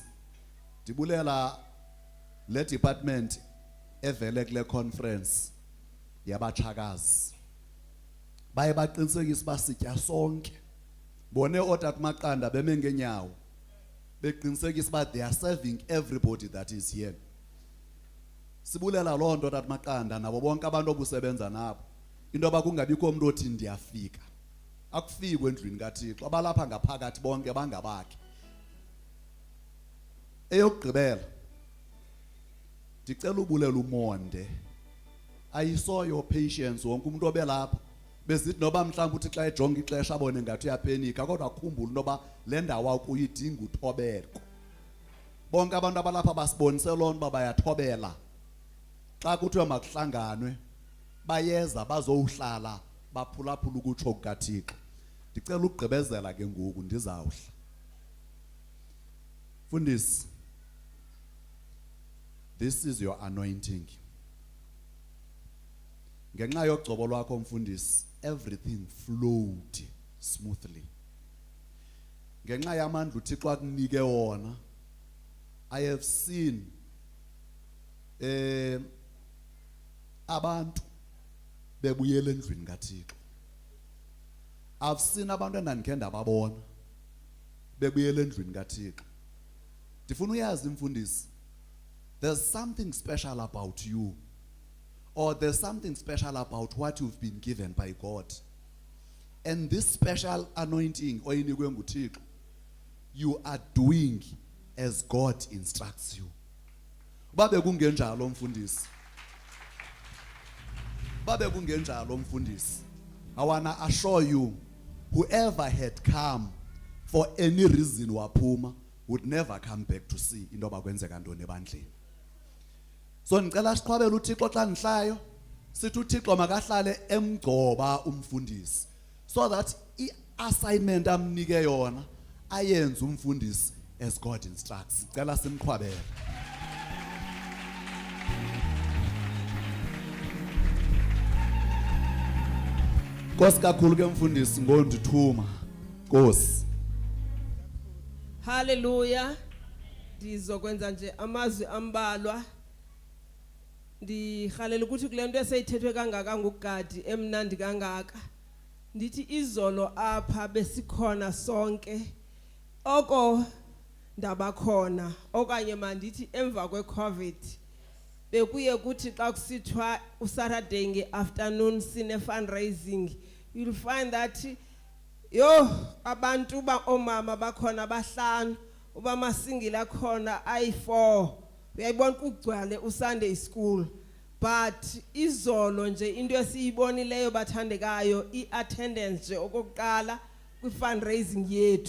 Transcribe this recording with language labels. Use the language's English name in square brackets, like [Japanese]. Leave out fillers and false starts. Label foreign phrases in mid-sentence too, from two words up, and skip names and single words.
[Xhosa] Ndibulela le department evele kule conference yabachakazi. Baye baqinisekisa basitya sonke. Bone oTata Maqanda beme ngenyawo beqinisekisa ba [English] they are serving everybody that is here. [Xhosa] Sibulela loo nto Tata Maqanda nabo bonke abantu obusebenza nabo. Into bakungabikho umuntu othi ndiyafika. Akufikwe endlini kaThixo. Abalapha ngaphakathi bonke bangabakhe. Eyokugqibela ndicela ubulela umonde. [English] I saw your patience [Xhosa] wonke umuntu obelapha. Bezithi noba mhlawumbe uthi xa ejonga ixesha abone ngathi uyaphenika kodwa khumbula noba le ndawo kuyidinga uthobeko. Bonke abantu abalapha basibonise loo nto bayathobela. Xa kuthiwa makuhlanganwe bayeza bazowuhlala baphulaphula ukutsho kukaThixo. Ndicela ukugqibezela ke ngoku ndizawuhla. Fundisi, [English] this is your anointing. [Xhosa] Ngenxa yogcobo lwakho mfundisi, [English] everything flowed smoothly. [Xhosa] Ngenxa yamandla uThixo akunike wona, [English] I have seen [Xhosa] abantu bebuyela endlini kaThixo. [English] I've seen [Xhosa] abantu endandikhe ndababona bebuyela endlini kaThixo. Ndifuna uyazi mfundisi, [English] there's something special about you, or there's something special about what you've been given by God. And this special anointing [Xhosa] oyinikwe nguThixo, [English] you are doing as God instructs you. [Xhosa] Babe kungenjalo mfundisi. babe kungenjalo umfundisi. [English] I wanna assure you, whoever had come for any reason waphuma would never come back to see into [Xhosa] abakwenzeka ntoni ebandleni. So ngicela siqhwabele uThixo xa nihlayo, sithi uThixo makahlale emgcoba umfundisi, [English] so that [Xhosa] i-assignment amnike yona ayenze umfundisi [English] as God instructs. [Xhosa] Sicela simqhwabele. Nkosi kakhulu ke mfundisi ngondithuma. Nkosi. Hallelujah. Ndizokwenza nje amazwi ambalwa. Ndihalela ukuthi kule nto eseyithethwe kangaka ngugadi emnandi kangaka. Ndithi izolo apha besikhona sonke. Oko ndabakhona okanye mandithi emva kweCovid. Bekuye kuthi xa kusithwa uSaturday ngeafternoon sine fundraising, [English] you'll find that [Xhosa] abantu omama bakhona bahlanu, uba masingila khona ayi4. Uyayibona kugcwale uSunday school, but izolo nje into esiyibonileyo bathandekayo iattendance nje okokuqala kwi fundraising yethu.